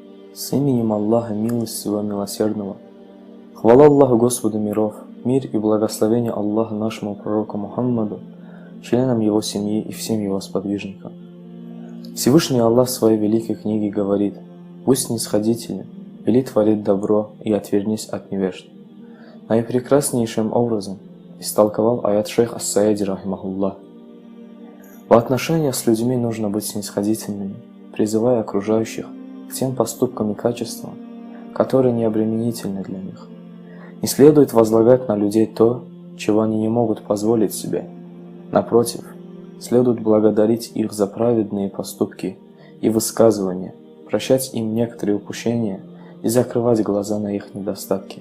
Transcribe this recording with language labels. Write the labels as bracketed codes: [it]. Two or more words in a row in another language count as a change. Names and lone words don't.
[ru] С именем Аллаха Милостивого Милосердного. Хвала Аллаху Господу миров, мир и благословение Аллаха нашему пророку Мухаммаду, членам его семьи и всем его сподвижникам. Всевышний Аллах в своей великой книге говорит: «Будь снисходителен, вели творить добро и отвернись от невежд». Наипрекраснейшим образом истолковал аят шейх Ас-Саади рахимахуллах. В отношениях с людьми нужно быть снисходительными, призывая окружающих к тем поступкам и качествам, которые не обременительны для них. Не следует возлагать на людей то, чего они не могут позволить себе. Напротив, следует благодарить их за праведные поступки и высказывания, прощать им некоторые упущения и закрывать глаза на их недостатки.